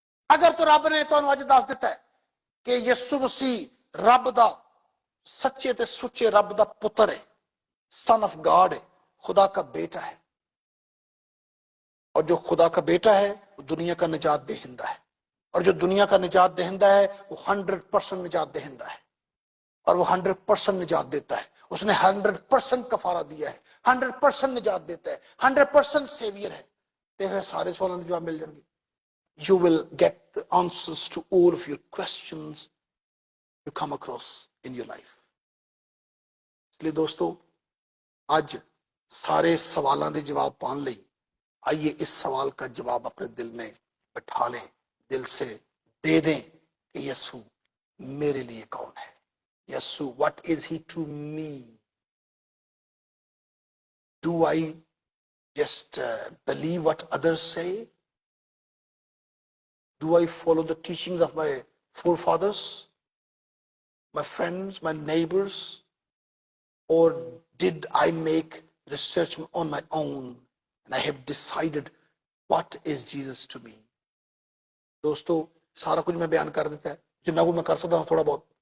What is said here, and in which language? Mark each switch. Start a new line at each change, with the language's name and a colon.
Urdu: اگر تو رب نے تو آج دس دیتا ہے کہ یسوع مسیح
Punjabi: رب دا سچے تے سچے رب دا پتر
Urdu: ہے,
English: son of God
Urdu: ہے, خدا کا بیٹا ہے, اور جو خدا کا بیٹا ہے وہ دنیا کا نجات دہندہ ہے, اور جو دنیا کا نجات دہندہ ہے وہ 100% نجات دہندہ ہے, اور وہ 100% نجات دیتا ہے. اس نے 100% کفارہ دیا ہے, 100% نجات دیتا ہے, 100% سیویئر ہے. تیرے سارے سوالوں کے جواب مل جائیں گے.
English: You will get the answers to all of your questions you come across in your life.
Urdu: اس لیے دوستو آج سارے سوالوں کے جواب پان لئی آئیے اس سوال کا جواب اپنے دل میں بٹھا لیں, دل سے دے دیں کہ یسوع میرے لیے کون ہے.
English: یسوع what is he to me? Do I just believe what others say? Do I follow the teachings of my forefathers, my friends, my neighbors? Or did I make research on my own and I have decided what is Jesus to me?
Urdu: دوستو سارا کچھ میں بیان کر دیتا ہے, جنہ کو میں کر سکتا ہوں تھوڑا بہت.